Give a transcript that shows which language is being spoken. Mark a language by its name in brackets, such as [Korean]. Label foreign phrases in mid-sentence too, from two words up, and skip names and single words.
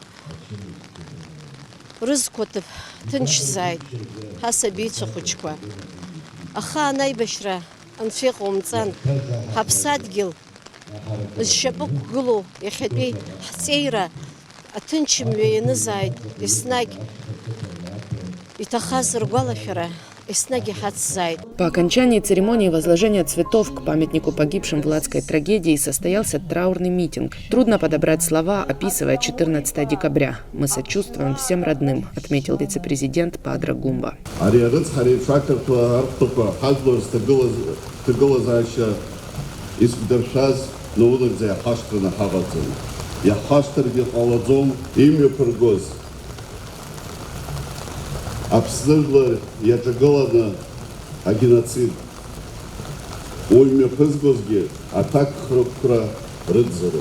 [Abkhazian] Рызқәаҭыԥ ҭынчзааит ҳасабицәа хәыҷқәа. Ахаан аибашьра анцәа иҟоумҵан, ҳаԥсадгьыл зшьапы ықәгылоу иахьатәи ҳҵеира аҭынчымҩа ианызааит, еснагь иҭахаз ргәалашәара. [Russian] По окончании церемонии возложения цветов к памятнику погибшим в Ладской трагедии состоялся траурный митинг. Трудно подобрать слова, описывая 14 декабря. Мы сочувствуем всем родным, отметил вице-президент Падра Гумба. [Abkhazian] Абсныжлар иаҿагыланы агеноцид уимҩаԥызгозгьы аҭакхрақәра рыӡӡароуп.